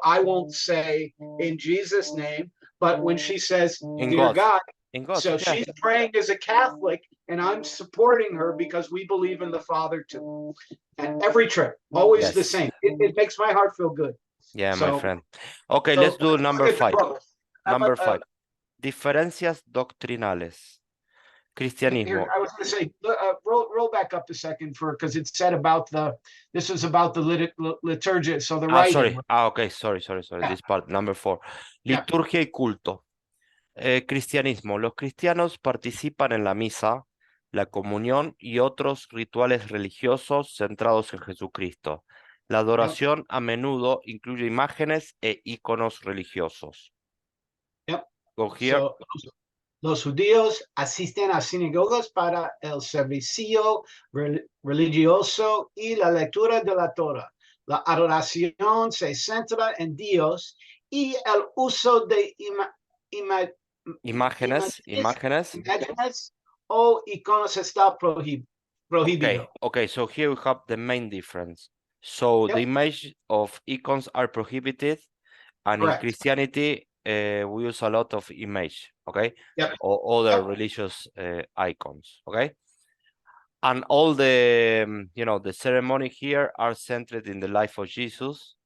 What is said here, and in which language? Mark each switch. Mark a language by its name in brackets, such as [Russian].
[English] I won't say in Jesus' name, but when she says, "Dear God," so she's praying as a Catholic, and I'm supporting her because we believe in the Father too. And every trip, always the same. It makes my heart feel good. Yeah, my friend. Okay, let's do number 5. Number 5. [Spanish] Diferencias doctrinales. Cristianismo. [English] Here, I was going to say, roll back up a second because it said this is about the liturgia. So the writing. Sorry. Okay. Sorry. This part, number 4. [Spanish] Liturgia y culto. Cristianismo. Los cristianos participan en la misa, la comunión y otros rituales religiosos centrados en Jesucristo. La adoración a menudo incluye imágenes e iconos religiosos. [English] Yep. Go here. [Spanish] Los judíos asisten a sinagogas para el servicio religioso y la lectura de la Torah. La adoración se centra en Dios y el uso de Imágenes. imágenes o iconos está prohibido. [English] Okay, so here we have the main difference. So the Yep. image of icons are prohibited, and in Correct. Christianity, we use a lot of image, okay? Yep. Or other Yep. religious icons, okay? And all the, the ceremony here are centered in the life of Jesus,